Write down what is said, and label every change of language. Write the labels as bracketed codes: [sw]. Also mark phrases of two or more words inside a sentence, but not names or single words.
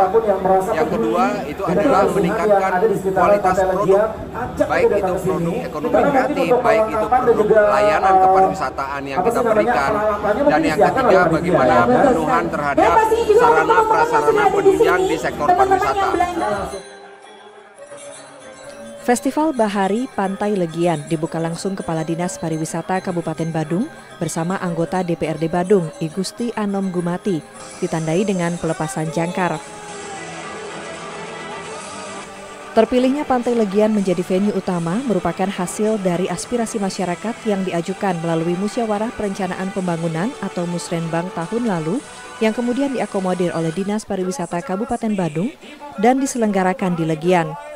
[id] Yang kedua itu adalah meningkatkan kualitas produk, baik itu produk ekonomi kreatif, baik itu produk layanan kepariwisataan yang kita berikan, dan yang ketiga bagaimana pemenuhan terhadap sarana prasarana penunjang di sektor pariwisata. Festival Bahari Pantai Legian dibuka langsung Kepala Dinas Pariwisata Kabupaten Badung bersama anggota DPRD Badung, I Gusti Anom Gumati, ditandai dengan pelepasan jangkar. Terpilihnya Pantai Legian menjadi venue utama merupakan hasil dari aspirasi masyarakat yang diajukan melalui Musyawarah Perencanaan Pembangunan atau Musrenbang tahun lalu, yang kemudian diakomodir oleh Dinas Pariwisata Kabupaten Badung dan diselenggarakan di Legian.